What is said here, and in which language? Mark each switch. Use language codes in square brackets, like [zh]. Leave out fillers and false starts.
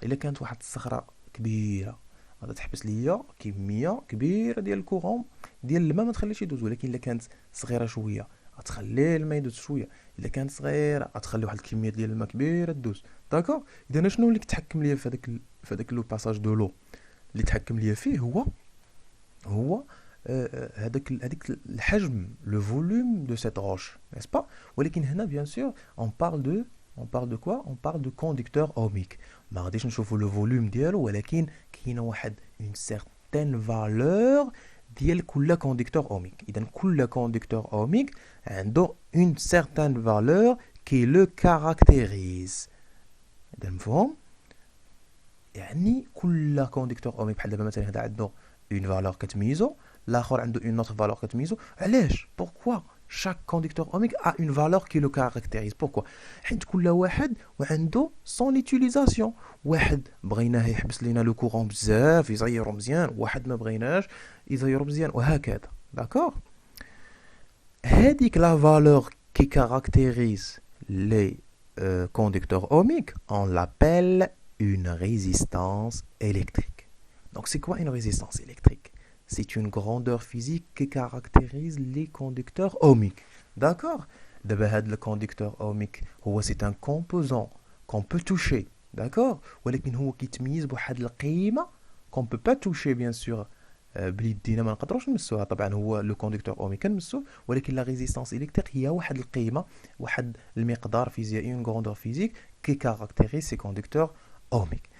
[ar] إلا كانت واحد الصخرة كبيرة غادي تحبس ليا كمية كبيرة ديال الكورون ديال الماء ما تخليش يدوز، ولكن إلا كانت صغيرة شوية غتخلي الماء يدوز شوية، إلا كانت صغيرة غتخلي واحد الكمية ديال الماء كبيرة تدوز. داكوغ. إذا شنو اللي كتحكم ليا في هذاك لو باساج دو لو؟ اللي تحكم ليا فيه هو هذاك الحجم لو فوليوم دو سيت روش، [fr] n'est-ce pas? [ar] ولكن هنا [fr] bien sûr on parle de quoi? On parle de conducteur ohmique. [ar] ما غاديش نشوفوا لو فوليوم ديالو، ولكن كاينه واحد [fr] une certaine valeur [ar] ديال كل conducteur ohmique. اذا كل [fr] conducteur ohmique عنده une certaine valeur qui le caractérise. [ar] اذا مفهوم؟ يعني كل conducteur ohmique بحال دابا مثلا هذا عنده une valeur كتميزو، الاخر عنده une autre valeur كتميزو. علاش؟ [fr] pourquoi chaque conducteur ohmique a une valeur qui le caractérise? [ar] pourquoi؟ حيت كل واحد وعنده [fr] son utilisation. [ar] واحد بغيناه يحبس لينا لو كورون بزاف يزيرو مزيان، واحد ما بغيناش يزيرو مزيان، وهكذا. داكوغ. هذيك [fr] لا valeur qui caractérise les conducteurs ohmiques, on l'appelle une résistance électrique. Donc c'est quoi une résistance électrique? C'est une grandeur physique qui caractérise les conducteurs ohmiques. D'accord? D'abord, le conducteur ohmique, c'est un composant qu'on peut toucher. D'accord? [ar] ولكن هو كيتميز بواحد القيمة [fr] qu'on peut pas toucher bien sûr [ar] بليدينا ما نقدروش نمسوها. طبعا هو لو كوندكتور اوميك كنمسوه، ولكن لا ريزيستانس الكتريك هي واحد القيمة، واحد المقدار فيزيائي، [fr] اون غروندور فيزيك كي كاركتيريز سي كوندكتور اوميك.